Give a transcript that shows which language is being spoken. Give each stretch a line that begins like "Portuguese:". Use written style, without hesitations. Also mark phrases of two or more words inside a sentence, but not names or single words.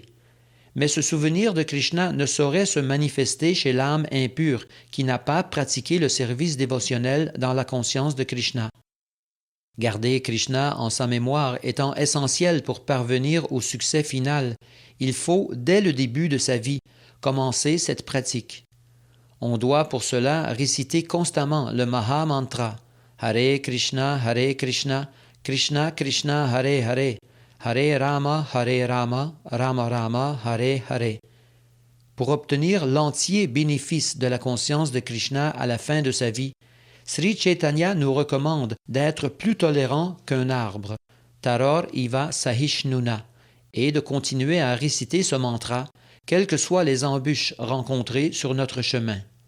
French: Mais ce souvenir de Krishna ne saurait se manifester chez l'âme impure qui n'a pas pratiqué le service dévotionnel dans la conscience de Krishna. Garder Krishna en sa mémoire étant essentiel pour parvenir au succès final, il faut, dès le début de sa vie, commencer cette pratique. On doit pour cela réciter constamment le
Sanskrit: Maha Mantra Hare Krishna, Krishna Krishna, Hare Hare, Hare Rama, Rama Rama, Hare Hare.
French: Pour obtenir l'entier bénéfice de la conscience de Krishna à la fin de sa vie, Sri Chaitanya nous recommande d'être plus tolérant qu'un arbre,
Sanskrit: Taror Iva Sahishnuna,
French: et de continuer à réciter ce mantra, quelles que soient les embûches rencontrées sur notre chemin.